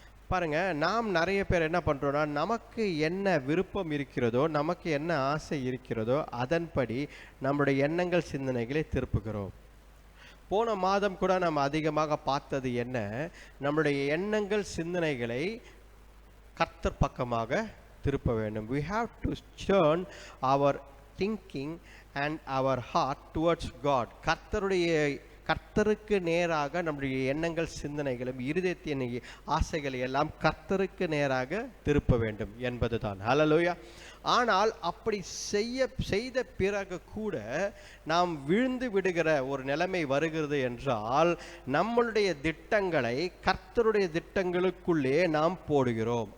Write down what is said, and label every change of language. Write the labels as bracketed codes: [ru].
[ta] பாருங்க, நாம் நிறைய பேர் என்ன பண்ணுறோன்னா, நமக்கு என்ன விருப்பம் இருக்கிறதோ, நமக்கு என்ன ஆசை இருக்கிறதோ அதன்படி நம்முடைய எண்ணங்கள் சிந்தனைகளை திருப்புகிறோம். போன மாதம் கூட நம்ம அதிகமாக பார்த்தது என்ன, நம்முடைய எண்ணங்கள் சிந்தனைகளை கர்த்தர் பக்கமாக திருப்ப வேண்டும். [en] We have to turn our thinking and our heart towards God. [ta] கர்த்தருக்கு நேராக நம்முடைய எண்ணங்கள் சிந்தனைகளும் இருதயத்தின் ஆசைகளை எல்லாம் கர்த்தருக்கு நேராக திருப்ப வேண்டும் என்பதுதான். ஹல்லேலூயா. ஆனால் அப்படி செய்த பிறகு கூட நாம் விழுந்து விடுகிற ஒரு நிலைமை வருகிறது என்றால், நம்மளுடைய திட்டங்களை கர்த்தருடைய திட்டங்களுக்குள்ளே நாம் போடுகிறோம்.